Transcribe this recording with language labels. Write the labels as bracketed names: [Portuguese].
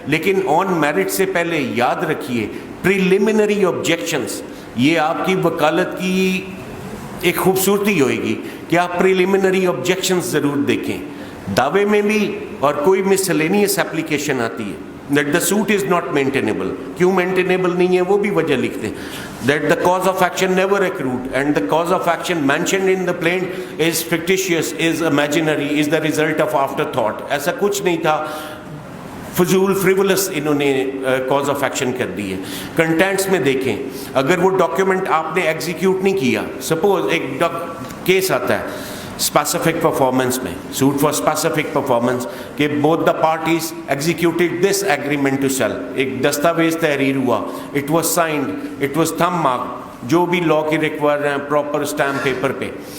[Urdu] لیکن آن میرٹ سے پہلے یاد رکھیے پریلیمنری آبجیکشنس, یہ آپ کی وکالت کی ایک خوبصورتی ہوئے گی کہ آپ پریلیمنری آبجیکشنس ضرور دیکھیں. دعوے میں بھی اور کوئی مسلینیس اپلیکیشن آتی ہے [English] that the suit is not maintainable. [Urdu] کیوں maintainable نہیں ہے وہ بھی وجہ لکھتے ہیں. [English] That the cause of action never accrued and the cause of action mentioned in the plaint is fictitious, is imaginary, is the result of afterthought. [Urdu] ایسا کچھ نہیں تھا, فضول frivolous انہوں نے cause of action کر دی ہے. کنٹینٹس میں دیکھیں, اگر وہ ڈاکیومنٹ آپ نے ایگزیکیوٹ نہیں کیا, سپوز ایک کیس آتا ہے اسپیسیفک پرفارمنس میں, سوٹ فار اسپیسیفک پرفارمنس, کہ [English] both the parties executed this agreement to sell, [Urdu] ایک دستاویز تحریر ہوا, [English] it was signed, it was thumb mark, [Urdu] جو بھی لا کی ریکوائر ہیں پراپر اسٹیمپ پیپر پہ.